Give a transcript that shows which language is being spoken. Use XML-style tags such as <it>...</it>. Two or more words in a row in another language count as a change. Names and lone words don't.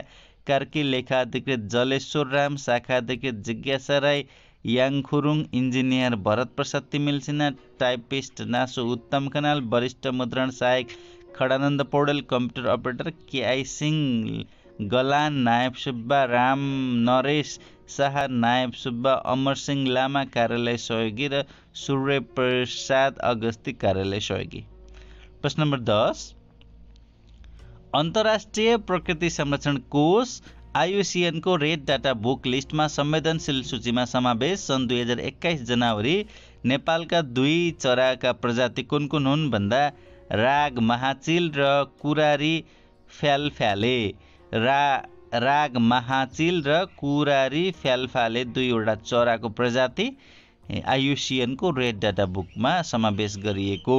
<ne>कार्की, लेखा अधिकृत जलेश्वर राम, शाखा अधिकृत जिज्ञासा राई, याङखुरुङ, इन्जिनियर भरत प्रसाद तिमिल सिन्हा, टाइपिस्ट नासु उत्तम खनाल, वरिष्ठ मुद्रण सहायक खडानन्द पौडेल,</ne> <en>computer operator</en> <ne>केआई सिंह, गलान नायब सुब्बा, राम नरेश शाह नायब सुब्बा, अमरसिंह लामा कार्यालय सहयोगी र सूर्य प्रसाद अगस्ती कार्यालय सहयोगी। प्रश्न नम्बर 10, अन्तर्राष्ट्रिय प्रकृति संरक्षण कोष IUCN को रेड डाटा बुक लिस्टमा संवेदनशील सूचीमा समावेश सन् 2021 जनवरी नेपालका 2 चराका प्रजाति कुन कुन हुन् भन्दा राग महाचिल र कुरारी फ्यालफ्याले। राग महाचिल र कुरारी फ्यालफ्याले 2वटा चराको प्रजाति IUCN को रेड डाटा बुकमा समावेश गरिएको।</ne>